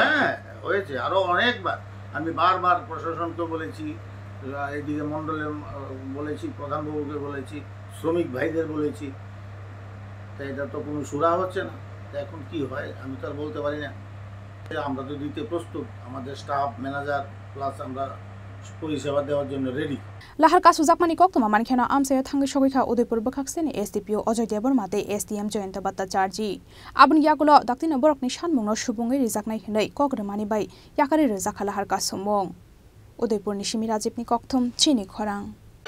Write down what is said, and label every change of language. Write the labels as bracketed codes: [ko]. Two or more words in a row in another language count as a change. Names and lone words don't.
[bn] হ্যাঁ হয়েছে আরও অনেকবার আমি বারবার প্রশাসনকে বলেছি এদিকে মণ্ডলে বলেছি প্রধানবাবুকে বলেছি শ্রমিক ভাইদের বলেছি তাই এটা তো কোনো সুরা হচ্ছে না তা এখন কি হয় আমি তো আর বলতে পারি না আমরা তো দিতে প্রস্তুত আমাদের [en] staff manager [bn] প্লাস আমরা পরিষেবা দেওয়ার জন্য রেডি [trp] lahar kasu jakmani koktoma mankhena amsayo thangai sogoikha Udaipur bokhakseni SDPO Ojoy Debormate STM Jayanta Bhattacharji abni yagulo daktina borokni sanmungno subungai rijaknai hinai kogremani bai yakari rijak lahar kasumung Udaipurni Shimi Rajibni kokthom chini khorang